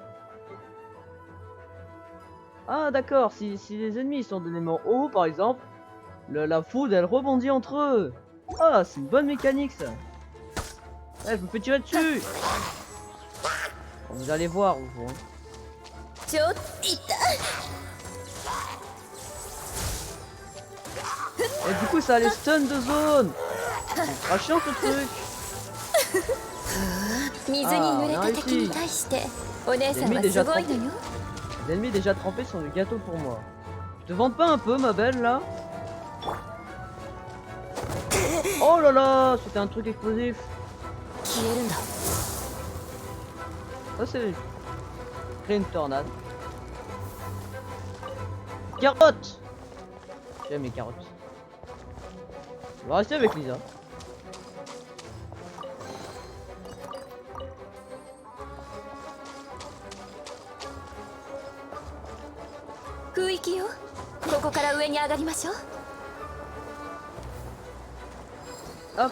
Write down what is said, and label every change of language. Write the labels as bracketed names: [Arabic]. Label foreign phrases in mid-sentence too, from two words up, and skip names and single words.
[French] Ah d'accord, si les ennemis sont d'éléments eau par exemple, la foudre elle rebondit entre eux. Ah, c'est une bonne mécanique ça. Ouais, je me fais tirer dessus. Bon, vous allez voir, vous. Hein. [Japanese] ちょっと痛い。 [French] Et du coup ça a les stuns de zone. C'est pas chiant ce truc. [Japanese] 水に濡れた敵に対してお姉さんはすごいのよ。 [French] Les ennemis déjà trempés sont du gâteau pour moi. Je te vante pas un peu ma belle là? Oh là là, c'était un truc explosif. [Japanese] 消えるんだ。 [French] Ça c'est... Créer une tornade. Carottes. J'aime les carottes. On va rester avec Lisa. Hop.